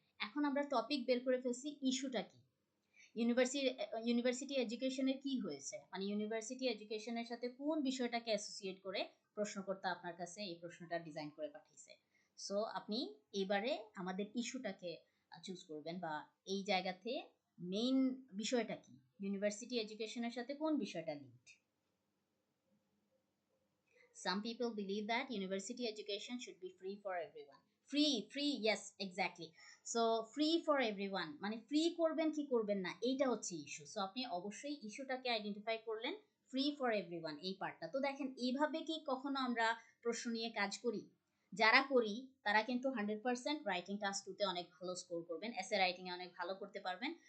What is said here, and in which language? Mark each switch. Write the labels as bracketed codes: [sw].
[bn] এখন আমরা টপিক বের করে ফেলছি, ইস্যুটা কি, ইউনিভার্সিটি ইউনিভার্সিটি এডুকেশনের কি হয়েছে, মানে ইউনিভার্সিটি এডুকেশনের সাথে কোন বিষয়টাকে অ্যাসোসিয়েট করে প্রশ্নকর্তা আপনার কাছে এই প্রশ্নটা ডিজাইন করে পাঠিয়েছে। সো আপনি এবারে আমাদের ইস্যুটাকে চুজ করবেন, বা এই জায়গাতে মেইন বিষয়টা কি, ইউনিভার্সিটি এডুকেশনের সাথে কোন বিষয়টা linked. [en] Some people believe that university education should be free for everyone. Free, yes, exactly. So free for everyone [bn] মানে ফ্রি করবেন কি করবেন না, এইটা হচ্ছে ইস্যু। সো আপনি অবশ্যই ইস্যুটাকে আইডেন্টিফাই করলেন, ফ্রি ফর এভরিওয়ান এই পার্টটা। তো দেখেন এইভাবে কি কখনো আমরা প্রশ্ন নিয়ে কাজ করি? যারা করি তারা কিন্তু 100% রাইটিং টাস্ক 2-তে অনেক ভালো স্কোর করবেন, এসে রাইটিং এ অনেক ভালো করতে পারবেন।